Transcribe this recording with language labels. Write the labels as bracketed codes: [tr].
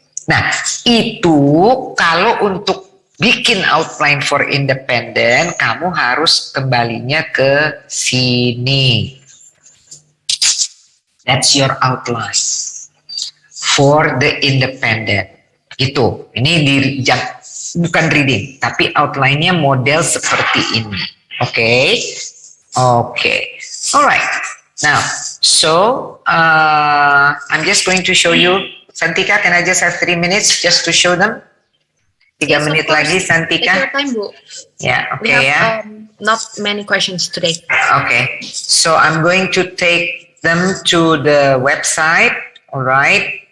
[id] Nah, itu kalau untuk bikin outline [en] for independent, [id] kamu harus kembalinya ke sini. [en] That's your outline for the independent. [id] Itu, ini bukan reading, tapi outline-nya model seperti ini. [en] Okay? Okay. All right. Now, so I'm just going to show you. Santika, can I just have 3 minutes just to show them? [id] 3 menit lagi, Santika. [en] Take your time, Bu. Yeah, okay, We have not many questions today. Okay, so I'm going to take them to the website. All right.